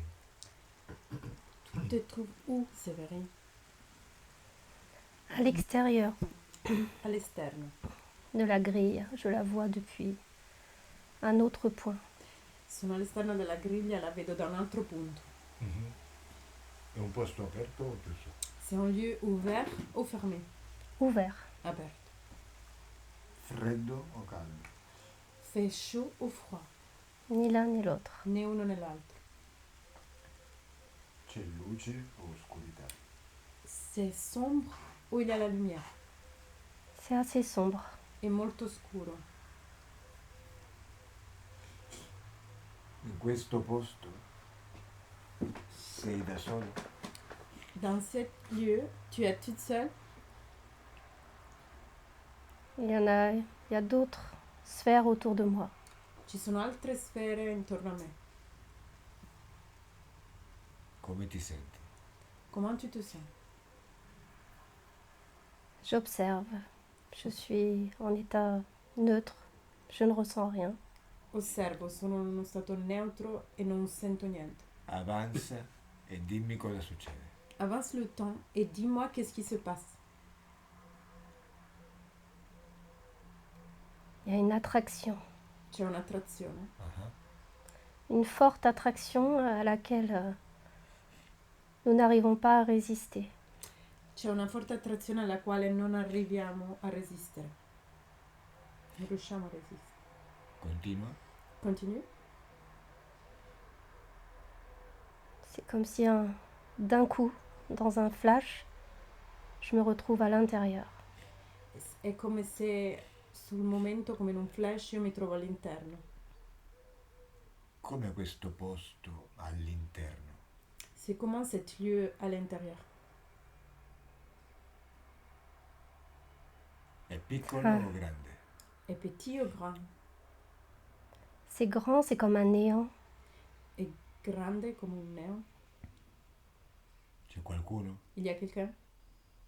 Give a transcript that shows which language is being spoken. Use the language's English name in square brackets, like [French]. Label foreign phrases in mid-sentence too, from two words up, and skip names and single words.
[French] Tu te trouves où, Séverine? À l'extérieur À l'externe. de la grille, je la vois depuis un autre point. [Italian] Sono all'esterno della griglia, la vedo da un altro punto. È un posto aperto o chiuso? [French] C'est un lieu ouvert ou fermé? Ouvert. [Italian] Aperto. Freddo o caldo? [French] Fait chaud ou froid? Ni l'un ni l'autre. [Italian] Né uno né l'altro. C'è luce o oscurità? [French] C'est sombre ou il y a la lumière? C'est assez sombre. [Italian] È molto scuro. In questo posto sei da solo? [French] Dans cet lieu, tu es toute seule? Il y a d'autres sphères autour de moi. [Italian] Ci sono altre sfere intorno a me. Come ti senti? [French] Comment tu te sens? J'observe. Je suis en état neutre. Je ne ressens rien. [Italian] Osservo, sono in uno stato neutro e non sento niente. Avanza e dimmi cosa succede. [French] Avance le temps et dis-moi qu'est-ce qui se passe. Il y a une attraction. [Italian] C'è un'attrazione. [French] Une forte attraction à laquelle nous n'arrivons pas à résister. [Italian] C'è una forte attrazione alla quale non arriviamo a resistere. Non riusciamo a resistere. Continua. [French] Continue. C'est comme si d'un coup, dans un flash, je me retrouve à l'intérieur. [Italian] È come se sul momento, come in un flash, io mi trovo all'interno. Come questo posto all'interno? [French] C'est comment cet lieu à l'intérieur? [Italian] È piccolo Ah. o grande? [French] Est petit ou grand? C'est grand, c'est comme un néant. [Italian] È grande come un néant? C'è qualcuno? Il y a quelqu'un?